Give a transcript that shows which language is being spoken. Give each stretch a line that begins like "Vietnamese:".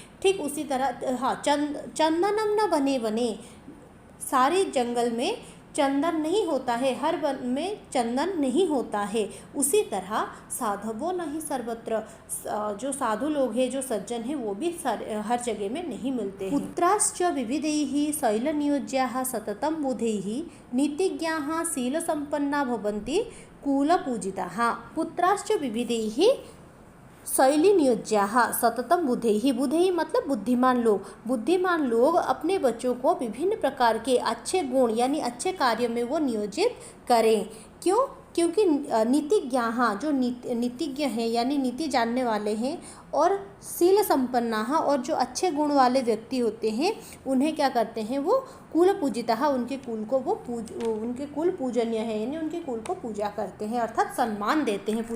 Hindi: ठीक उसी तरह हाँ, चंदनम न बने बने, सारे जंगल में चंदन नहीं होता है, हर वन में चंदन नहीं होता है। उसी तरह
Sanskrit: साधवो नहीं सर्वत्र,
Hindi: जो साधु लोग हैं, जो सज्जन हैं, वो भी हर जगह में नहीं मिलते हैं।
Sanskrit: पुत्राश्च विविधैः शैलनियोज्याः सततं बुधैः नीतिज्ञाः शीलसम्पन्ना भवन्ति कुलपूजिताः। पुत्राश्च विविधैः शैली नियोज्याः सततम बुधैः,
Hindi: बुधैः मतलब बुद्धिमान लोग अपने बच्चों को विभिन्न प्रकार के अच्छे गुण यानी अच्छे कार्य में वो नियोजित करें। क्यों? क्योंकि नीतिज्ञाः, जो नीतिज्ञ हैं यानी नीति जानने वाले हैं, और शील संपन्नाः, और जो अच्छे गुण वाले व्यक्ति होते हैं उन्हें क्या करते हैं, वो कुल पूजिताः, उनके कुल को वो उनके कुल पूजनीय है, यानी उनके कुल को पूजा करते हैं, अर्थात सम्मान देते हैं।